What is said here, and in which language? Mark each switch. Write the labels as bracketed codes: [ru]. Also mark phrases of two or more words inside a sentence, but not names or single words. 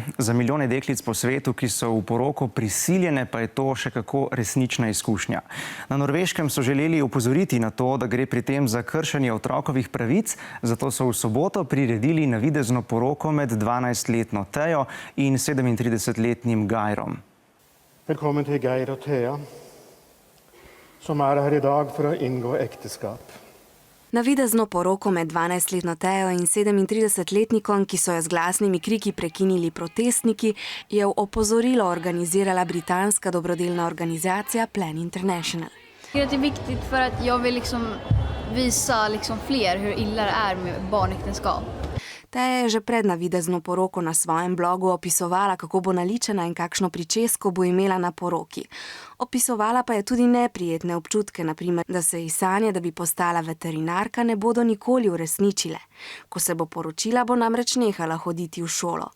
[sl] Za milijone deklic po svetu, ki so v poroko prisiljene, pa je to še kako resnična izkušnja. Na Norveškem so želeli opozoriti na to, da gre pri tem za kršenje otrokovih pravic, zato so v soboto priredili navidezno poroko med 12-letno Tejo in 37-letnim Geirom. [no] Velkommen til Geir og Thea, som her i dag for å inngå ekteskap. [sl] Navidezno poroko med 12-letno Tejo in 37-letnikom, ki so jo z glasnimi kriki prekinili protestniki, je v opozorilo organizirala britanska dobrodelna organizacija Plan International. [sv] Det är viktigt för att jag vill visa fler hur illa det är med barnäktenskap. [sl] Teja je že pred navidezno poroko na svojem blogu opisovala, kako bo naličena in kakšno pričesko bo imela na poroki. Opisovala pa je tudi neprijetne občutke, naprimer, da se ji sanje, da bi postala veterinarka, ne bodo nikoli uresničile. Ko se bo poročila, bo namreč nehala hoditi v šolo.